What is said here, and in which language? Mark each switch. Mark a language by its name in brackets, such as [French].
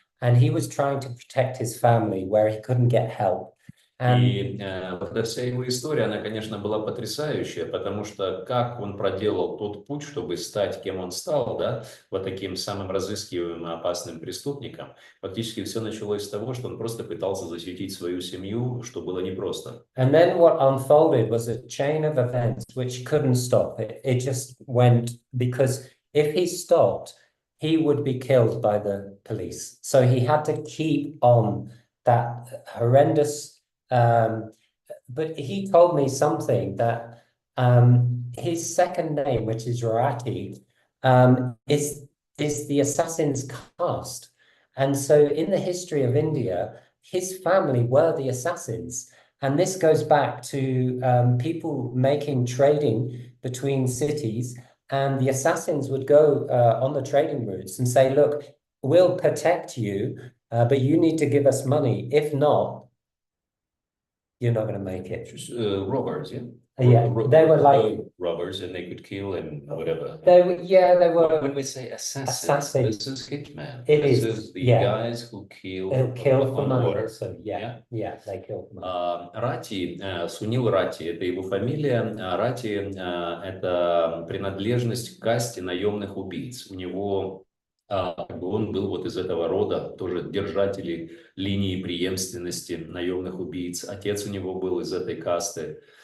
[English] And he was trying to protect his family where he couldn't get help. [Russian] И вот эта вся его история, она, конечно, была потрясающая, потому что как он проделал тот путь, чтобы стать кем он стал, да, вот таким самым разыскиваемым и опасным преступником, фактически все началось с того, что он просто пытался защитить свою семью, что было непросто. [English] And then what unfolded was a chain of events which couldn't stop. It just went, because if he stopped, he would be killed by the police. So he had to keep on that horrendous. But he told me something that his second name, which is Ratti, is the assassin's caste. And so in the history of India, his family were the assassins. And this goes back to people making trading between cities. And the assassins would go on the trading routes and say, look, we'll protect you, but you need to give us money. If not, you're not going to make it. Robbers, yeah? Yeah, they were like robbers, and they could kill and whatever. They were. When we say assassin, this is hitman. This is the guys who kill for money. Order. So yeah, they kill for money. [Russian] Ратти, Сунил Ратти, это его фамилия. Ратти это принадлежность к касте наемных убийц. У него он был вот из этого рода, тоже держатели линии преемственности наемных убийц. Отец у него был из этой касты.